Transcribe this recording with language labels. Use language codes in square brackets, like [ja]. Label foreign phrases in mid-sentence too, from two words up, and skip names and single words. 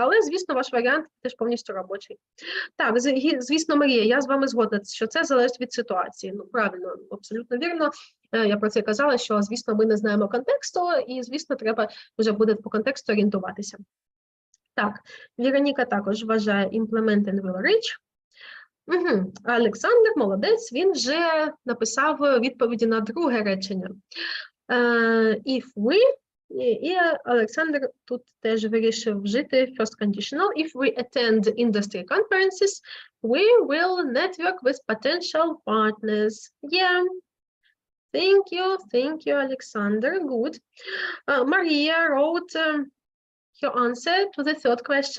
[uk] Але, звісно, ваш варіант теж повністю робочий. Так, звісно, Марія, я з вами згодна, що це залежить від ситуації. Ну, правильно, абсолютно вірно. Я про це казала, що, звісно, ми не знаємо контексту, і, звісно, треба вже буде по контексту орієнтуватися. Так, Вероніка також вважає [en] implementing will reach. [uk] Олександр, молодець, він вже написав відповіді на друге речення. [en] If we [uk] І Олександр тут теж вирішив вжити [en] first conditional. If we attend industry conferences, we will network with potential partners. Yeah. Thank you, Alexander. Good. Maria wrote her answer to the third question.